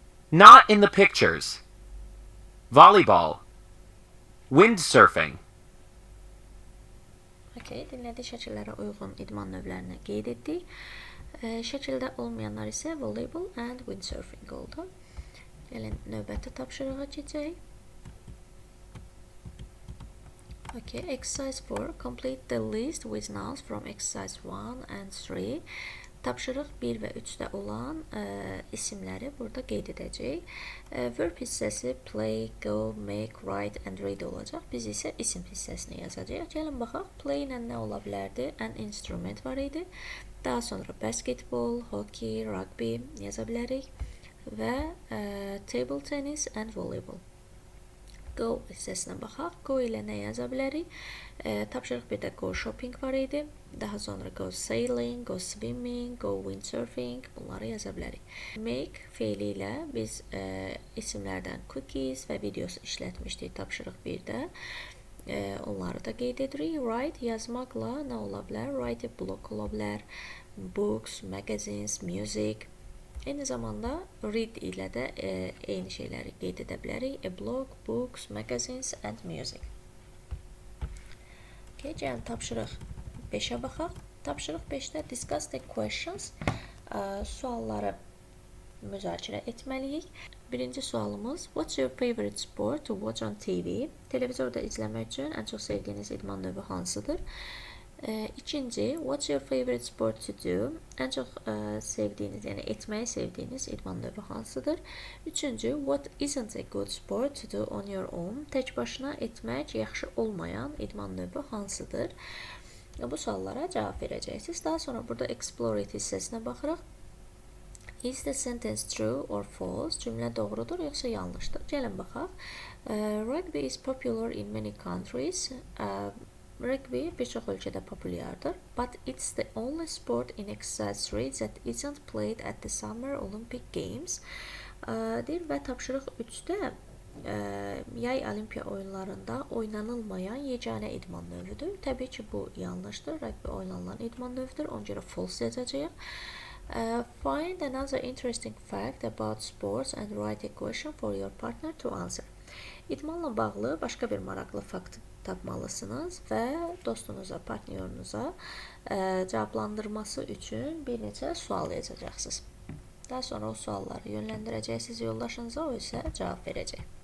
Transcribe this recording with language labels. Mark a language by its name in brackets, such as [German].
[English] Not in the pictures. Volleyball. Windsurfing. [Azerbaijani] Okay, dinlədik, şəkillərə uyğun idman növlərini qeyd etdik. Şəkildə olmayanlar isə [English] volleyball and windsurfing [Azerbaijani] oldu. Gəlin növbəti tapşırığa keçək. [English] Okay, exercise 4. Complete the list with nouns from exercise 1 and 3. [Azerbaijani] Tapşırıq 1 və 3-də olan isimləri burada qeyd edəcəyik. Verb hissəsi [English] play, go, make, write and read [Azerbaijani] olacaq. Biz isə isim hissəsini yazacağıq. Gəlin baxaq. Play ilə nə ola bilərdi? [English] An instrument [Azerbaijani] var idi. Daha sonra basketball, hockey, rugby yaza bilərik və [English] table tennis and volleyball. [Azerbaijani] Go hissəsinə baxaq. Go ilə nə yaza bilərik? Tapşırıq 1-də [English] go shopping [Azerbaijani] var idi. Daha sonra [English] go sailing, go swimming, go windsurfing [Azerbaijani] bunları yaza bilərik. Make feili ilə biz isimlərdən cookies və videos işlətmişdik tapşırıq 1-də. Onları da qeyd edirik. Write yazmaqla nə ola bilər? Write blog ola bilər. [English] Books, magazines, music. [Azerbaijani] Eyni zamanda read ilə də eyni şeyləri qeyd edə bilərik. [English] A blog, books, magazines and music. [Azerbaijani] Okay, gəlin tapşırıq 5-ə baxaq. Tapşırıq 5-də [English] discuss the questions. [Azerbaijani] Sualları müzakirə etməliyik. Birinci sualımız, [English] what's your favorite sport to watch on TV? [Azerbaijani] Televizorda izləmək üçün ən çox sevdiyiniz idman növü hansıdır? İkinci, [English] what's your favorite sport to do? [Azerbaijani] Ən çox sevdiyiniz, yəni etməyi sevdiyiniz idman növü hansıdır? Üçüncü, [English] what isn't a good sport to do on your own? [Azerbaijani] Tək başına etmək yaxşı olmayan idman növü hansıdır? Bu suallara cavab verəcəksiniz. Daha sonra burada [English] explore it [Azerbaijani] hissəsinə baxırıq. [English] Is the sentence true or false? [Azerbaijani] Cümlə doğrudur yoxsa yanlışdır? Gəlin baxaq. [English] Rugby is popular in many countries. [Azerbaijani] Rugby bir çox ölkədə populyardır. [English] But it's the only sport in exercise 3 that isn't played at the Summer Olympic Games. [Azerbaijani] Deyir və tapşırıq 3-də yay olimpiya oyunlarında oynanılmayan yeganə idman növüdür. Təbii ki, bu yanlışdır. Rugby oynanılan idman növüdür. Ona görə false yazacağıq. [English] Find another interesting fact about sports and write a question for your partner to answer. [Azerbaijani] İdmanla bağlı başqa bir maraqlı fakt tapmalısınız və dostunuza, partnyorunuza cavablandırması üçün bir neçə sual yazacaqsınız. Daha sonra o sualları yönləndirəcəksiniz yoldaşınıza, o isə cavab verəcək.